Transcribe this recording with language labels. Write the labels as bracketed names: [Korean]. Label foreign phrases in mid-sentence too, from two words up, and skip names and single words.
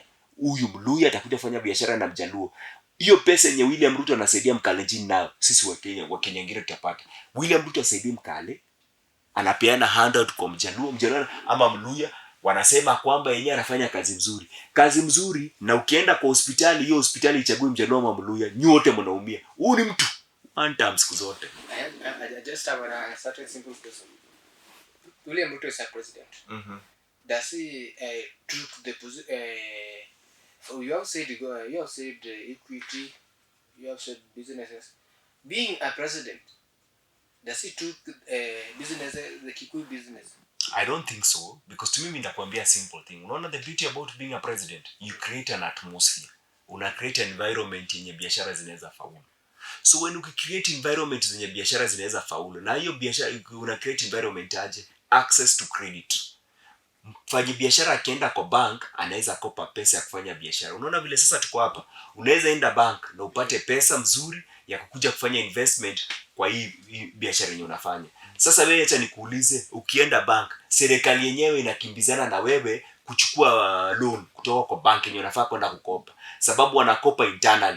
[Swahili] Huyu Mluya atakuja kufanya biashara na Mjaluo. Hiyo pesa yenye William Ruto anasaidia Mkalenjin nayo sisi Wakenya wengine tutapata. William Ruto asaidie Mkale, anapeana handout kwa Mjaluo ama Mluya, wanasema kwamba yeye anafanya kazi mzuri, na ukienda kwa hospitali hiyo hospitali ichague Mjaluo ama Mluya, nyote mnaumia. Huyu ni mtu [English] one time [Swahili] siku zote. [English] I just have a certain simple question. William Ruto is a president. Does he took the So you have said equity, you have said businesses. Being a president, does he took business, the Kikuyu business? I don't think so, because to me nitakwambia simple thing. Unaona, the beauty about being a president, you create an atmosphere. [Swahili] Una [English] create an environment [Swahili] yenye biashara zinaweza faulu. [English] So when you create environment [Swahili] zenye biashara zinaweza faulu, na hiyo biashara una [English] create environment [Swahili] aje? [English] Access to credit. [Swahili] Mfanyi biashara akienda kwa bank anaweza kopa pesa ya kufanya biashara. Unaona vile sasa tuko hapa, unaweza enda bank na upate pesa mzuri ya kukuja kufanya investment kwa hii biashara yenye unafanya. Sasa wewe acha nikuulize, ukienda bank, serikali yenyewe inakimbizana na wewe kuchukua loan kutoka kwa bank yenye unafaa kwenda kukopa, sababu wanakopa internally.